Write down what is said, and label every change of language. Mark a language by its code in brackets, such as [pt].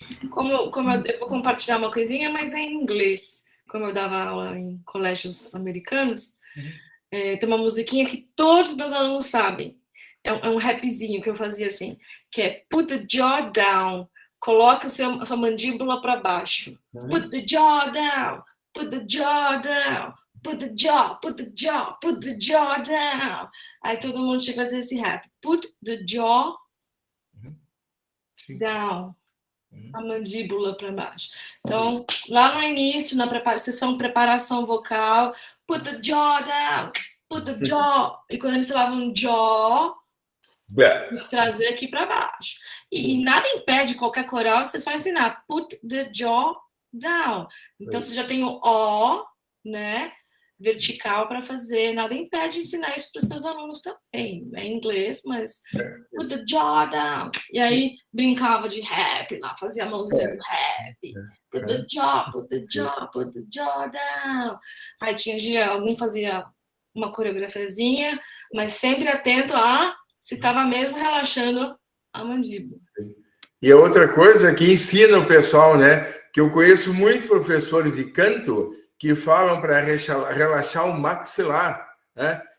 [pt] Como eu vou compartilhar uma coisinha, mas é em inglês. Como eu dava aula em colégios americanos, tem uma musiquinha que todos os meus alunos sabem. É um rapzinho que eu fazia assim, que é [en] put the jaw down, [pt] coloca a sua mandíbula para baixo. [en] Put the jaw down, put the jaw down, put the jaw, put the jaw, put the jaw down. [pt] Aí todo mundo tinha que fazer esse rap. [en] Put the jaw down. [pt] A mandíbula para baixo. Então, lá no início, na sessão de preparação vocal, [en] put the jaw down, put the jaw. [pt] E quando eles falavam jaw, tem que trazer aqui para baixo. E nada impede qualquer coral você só ensinar [en] put the jaw down. [pt] Então, você já tem o O, né? Vertical para fazer, nada impede ensinar isso para os seus alunos também. É em inglês, mas [en] put the jaw down. [pt] E aí brincava de rap lá, fazia a mãozinha do rap. [en] Put the jaw, put the jaw, put the jaw down. [pt] Aí tinha algum fazia uma coreografiazinha, mas sempre atento a se estava mesmo relaxando a mandíbula. E a outra coisa que ensina o pessoal, né? Que eu conheço muitos professores de canto que falam para relaxar o maxilar, né?